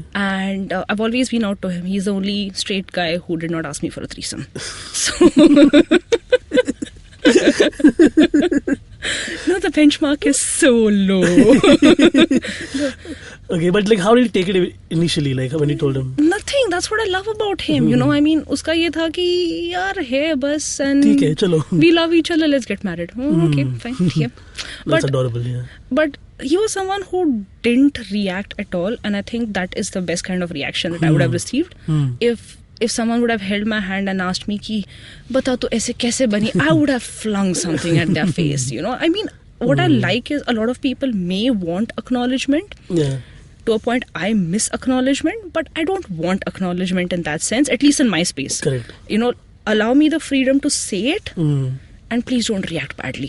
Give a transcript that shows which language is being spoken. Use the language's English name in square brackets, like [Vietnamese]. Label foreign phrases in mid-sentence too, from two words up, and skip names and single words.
[English] And I've always been out to him. He's the only straight guy who did not ask me for a threesome. So, no, the benchmark is so low. Okay, but like, how did he take it initially? Like, when you told him? Nothing. That's what I love about him. You know, I mean, [Hindi] उसका ये था कि यार है बस, and ठीक है, चलो. [English] We love each other. Let's get married. Okay, fine. Yeah. That's adorable. Yeah. But he was someone who didn't react at all, and I think that is the best kind of reaction that I would have received. If someone would have held my hand and asked me [Hindi] कि बता तू ऐसे कैसे बनी, [English] I would have flung something at their face. You know, I mean, what I like is a lot of people may want acknowledgement. Yeah. To a point, I miss acknowledgement, but I don't want acknowledgement in that sense, at least in my space. Correct. You know, allow me the freedom to say it, and please don't react badly.